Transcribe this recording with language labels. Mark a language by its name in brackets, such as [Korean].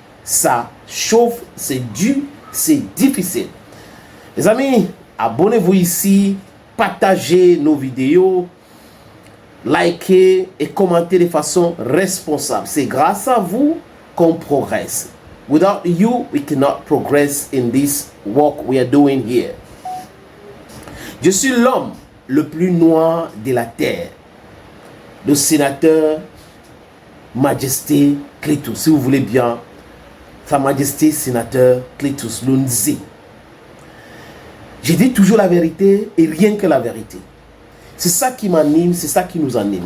[French] Ça chauffe, c'est dur, c'est difficile. Les amis, abonnez-vous ici, partagez nos vidéos, likez et commentez de façon responsable. C'est grâce à vous qu'on progresse. [English] Without you, we cannot progress in this work we are doing here. [French] Je suis l'homme le plus noir de la terre, le sénateur Majesté Clétus, si vous voulez bien, Sa Majesté sénateur Clétus Lunzi. Je dis toujours la vérité et rien que la vérité. C'est ça qui m'anime, c'est ça qui nous anime.